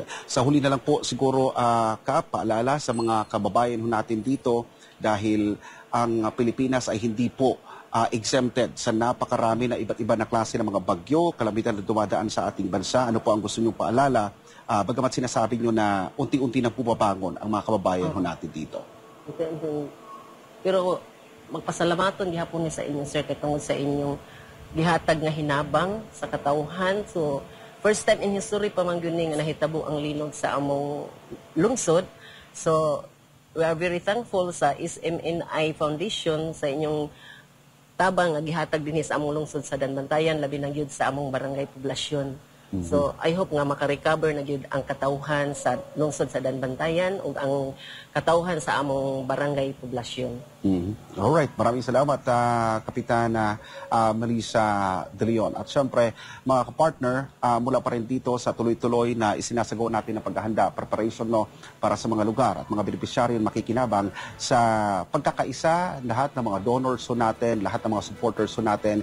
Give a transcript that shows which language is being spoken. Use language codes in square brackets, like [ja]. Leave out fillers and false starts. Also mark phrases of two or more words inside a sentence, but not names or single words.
[tl] Sa huli na lang po siguro, Kap, paalala sa mga kababayan natin dito dahil ang Pilipinas ay hindi po exempted sa napakarami na iba't iba na klase ng mga bagyo, kalamitan na dumadaan sa ating bansa. Ano po ang gusto niyong paalala? Bagamat sinasabi niyo na unti-unti na pumabangon ang mga kababayan natin dito. [ceb] Pero magpasalamaton gihapon ni sa inyo sir kay tungod sa inyong gihatag nga hinabang sa katawhan. So [en] first time in history [ceb] pa man gyud nga nahitabo ang linog sa among lungsod. [en] So we are very thankful [ceb] sa SMNI Foundation sa inyong tabang nga gihatag dinhi sa among lungsod sa Danbantayan labi na gyud sa among barangay poblasyon. [en] So I hope [ceb] nga maka-recover na gyud ang katawhan sa lungsod sa Danbantayan ug ang katawhan sa among barangay poblasyon. [tl] Alright, maraming salamat Kapitana Melissa De Leon. At syempre, mga kapartner, mula pa rin dito sa tuloy-tuloy na isinasagawa natin ng paghahanda, preparation para sa mga lugar at mga benepisyaryo makikinabang sa pagkakaisa, lahat ng mga donors natin, lahat ng mga supporters natin.